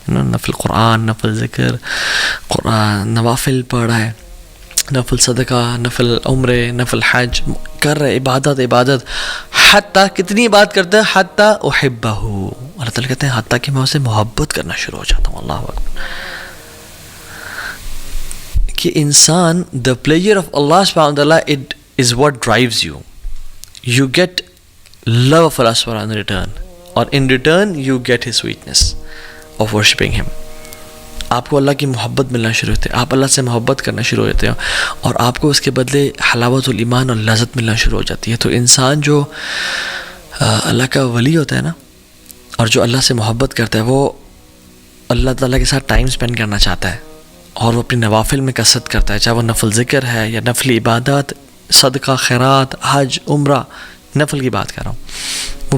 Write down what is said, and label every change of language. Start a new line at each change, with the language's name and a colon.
Urdu: نفل قرآن، نفل ذکر، قرآن، نوافل پڑھ رہا ہے، نفل صدقہ، نفل عمرے، نفل حج کر رہے، عبادت. حتیٰ کتنی عبادت کرتا ہے، حتیٰ احبہ، اللہ تعالیٰ کہتے ہیں حتیٰ کہ میں اسے محبت کرنا شروع ہو جاتا ہوں. اللہ اکبر. کہ انسان
English: the pleasure of Allah subhanahu wa ta'ala, it is what drives you. You get love of Allah subhanahu wa ta'ala in return, or in return you get his sweetness of worshipping him.
Urdu: آپ کو اللہ کی محبت ملنا شروع ہوتی ہے، آپ اللہ سے محبت کرنا شروع ہو جاتے ہیں، اور آپ کو اس کے بدلے حلاوت الایمان اور لذت ملنا شروع ہو جاتی ہے. تو انسان جو اللہ کا ولی ہوتا ہے نا، اور جو اللہ سے محبت کرتا ہے، وہ اللہ تعالیٰ کے ساتھ ٹائم سپینڈ کرنا چاہتا ہے، اور وہ اپنی نوافل میں کثرت کرتا ہے، چاہے وہ نفل ذکر ہے یا نفل عبادات، صدقہ، خیرات، حج، عمرہ، نفل کی بات کر رہا ہوں.